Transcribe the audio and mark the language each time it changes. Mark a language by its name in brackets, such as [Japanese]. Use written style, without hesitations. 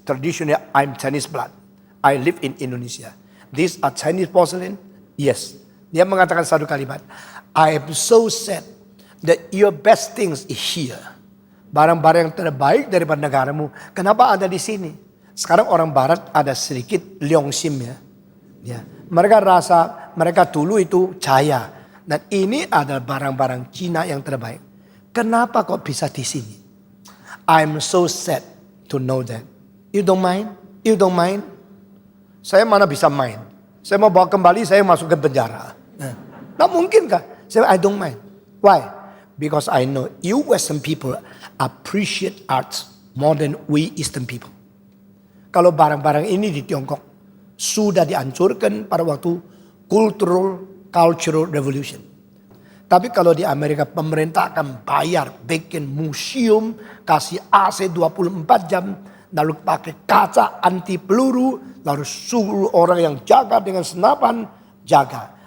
[English] Traditionally I'm Chinese blood. I live in Indonesia. These are Chinese porcelain? Yes. [Indonesian] Dia mengatakan satu kalimat. [English] I am so sad that your best things is here. [Indonesian] Barang-barang yang terbaik daripada negaramu. Kenapa ada di sini? Sekarang orang barat ada sedikit liongsim ya. Ya. Mereka rasa mereka dulu itu jaya. Dan ini adalah barang-barang Cina yang terbaik. Kenapa kok bisa di sini? [English] I'm so sad to know that. You don't mind? You don't mind? [Indonesian] Saya mana bisa main? Saya mau bawa kembali, saya masuk ke penjara. Nah mungkinkah? Saya [English] I don't mind. Why? Because I know you Western people appreciate art more than we Eastern people. [Indonesian] Kalau barang-barang ini di Tiongkok sudah dihancurkan pada waktu [English] cultural revolution. [Indonesian] Tapi kalau di Amerika pemerintah akan bayar bikin museum, kasih AC 24 jam, lalu pakai kaca anti peluru, lalu suruh orang yang jaga dengan senapan, jaga.